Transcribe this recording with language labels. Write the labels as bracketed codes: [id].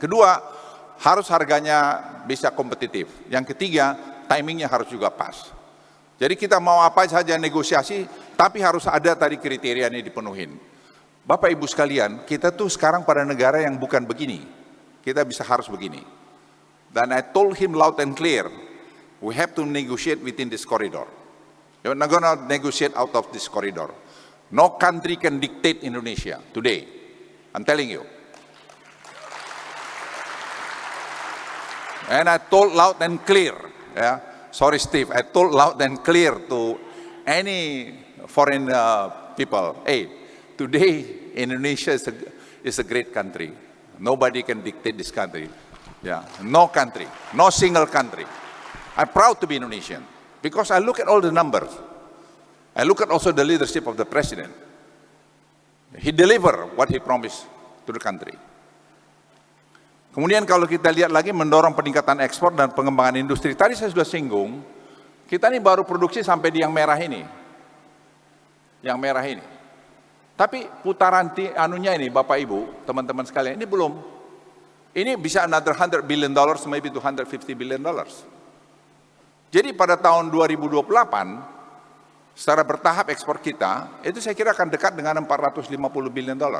[id] Yang kedua, harus harganya bisa kompetitif. Yang ketiga, timingnya harus juga pas. Jadi kita mau apa saja negosiasi, tapi harus ada tadi kriteria ini dipenuhin. Bapak Ibu sekalian, kita tuh sekarang pada negara yang bukan begini. Kita harus begini. Dan [en] I told him loud and clear, we have to negotiate within this corridor. You're not going to negotiate out of this corridor. No country can dictate Indonesia today. I'm telling you. And I told loud and clear, sorry Steve, I told loud and clear to any foreign people, hey, today Indonesia is a great country. Nobody can dictate this country. No country, no single country. I'm proud to be Indonesian because I look at all the numbers. I look at also the leadership of the president. He delivered what he promised to the country. [id] Kemudian kalau kita lihat lagi mendorong peningkatan ekspor dan pengembangan industri. Tadi saya sudah singgung, kita ini baru produksi sampai di yang merah ini. Yang merah ini. Tapi putaran anunya ini Bapak Ibu, teman-teman sekalian, ini belum. Ini bisa [en] another $100 billion, maybe to $150 billion. [id] Jadi pada tahun 2028, secara bertahap ekspor kita, itu saya kira akan dekat dengan $450 billion.